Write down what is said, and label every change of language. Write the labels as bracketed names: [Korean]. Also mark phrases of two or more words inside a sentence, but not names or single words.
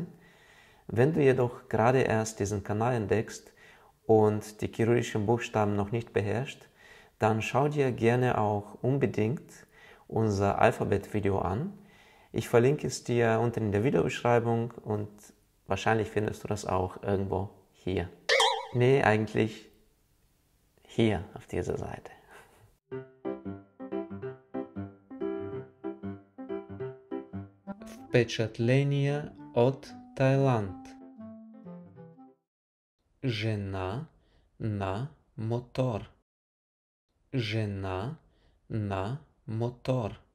[German] Wenn du jedoch gerade erst diesen Kanal entdeckst und die kyrillischen Buchstaben noch nicht beherrschst, dann schau dir gerne auch unbedingt unser Alphabet-Video an. Ich verlinke es dir unten in der Videobeschreibung und wahrscheinlich findest du das auch irgendwo hier. Nee, eigentlich hier auf dieser Seite. [Bulgarian] Впечатления от Таиланд. Жена на мотор. Жена на мотор.